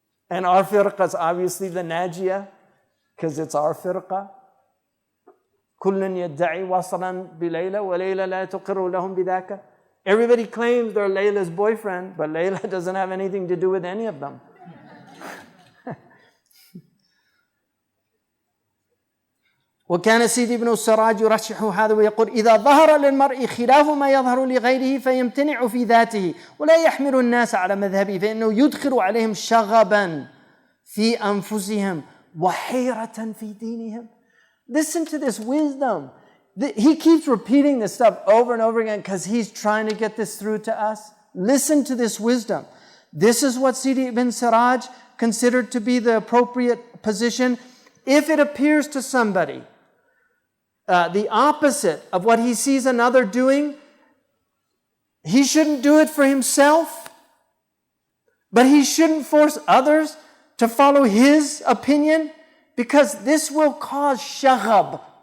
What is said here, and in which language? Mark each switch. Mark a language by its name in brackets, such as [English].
[English] And our firqa is obviously the Najiyah, because it's our firqa. [Arabic] كُلٌّ يَدَّعِي وَصْلًا بِلَيْلَ وَلَيْلَ لَا تُقِرُّ لَهُمْ بِذَاكَ. [English] Everybody claims they're Layla's boyfriend, but Layla doesn't have anything to do with any of them. [Arabic] وكان سيدي ابن السراج يرشح هذا ويقول إذا ظهر للمرء خلاف ما يظهر لغيره فيمتنع في ذاته ولا يحمل الناس على مذهبه فإنه يدخل عليهم شغبا في أنفسهم وحيرة في دينهم. [English] Listen to this wisdom. He keeps repeating this stuff over and over again because he's trying to get this through to us. Listen to this wisdom. This is what Sidi ibn Siraj considered to be the appropriate position. If it appears to somebody the opposite of what he sees another doing, he shouldn't do it for himself, but he shouldn't force others to follow his opinion, because this will cause shaghab.